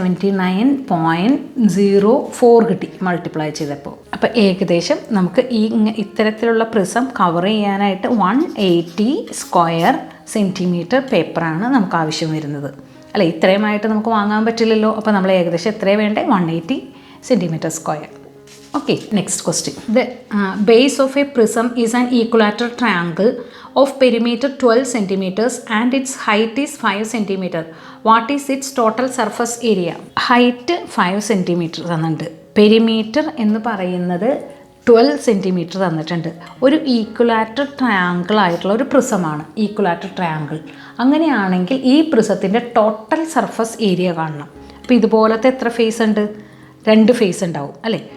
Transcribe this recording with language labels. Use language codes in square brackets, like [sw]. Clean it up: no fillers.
[ml] 179.04 കിട്ടി മൾട്ടിപ്ലൈ ചെയ്തപ്പോൾ. അപ്പോൾ ഏകദേശം നമുക്ക് ഇത്തരത്തിലുള്ള പ്രിസം കവർ ചെയ്യാനായിട്ട് 180 സ്ക്വയർ സെൻറ്റിമീറ്റർ പേപ്പറാണ് നമുക്ക് ആവശ്യം വരുന്നത് അല്ലേ. ഇത്രയുമായിട്ട് നമുക്ക് വാങ്ങാൻ പറ്റില്ലല്ലോ. അപ്പോൾ നമ്മൾ ഏകദേശം എത്രയാണ് വേണ്ടത്? [en] 180 centimetre square. Okay, next question. The base of a prism is an equilateral triangle of perimeter 12 centimeters and its height is 5 centimeter. What is its total surface area? Height 5 centimeter തന്നിട്ടുണ്ട്. [ml] പെരിമീറ്റർ എന്ന് പറയുന്നത് 12 centimetre തന്നിട്ടുണ്ട്. ഒരു equilateral triangle ആയിട്ടുള്ള ഒരു പ്രിസമാണ് equilateral triangle. അങ്ങനെയാണെങ്കിൽ ഈ പ്രിസത്തിൻ്റെ total surface area കാണണം. അപ്പോൾ ഇതുപോലത്തെ എത്ര ഫേസ് ഉണ്ട്? 2 ഫേസ് ഉണ്ടാവും അല്ലേ.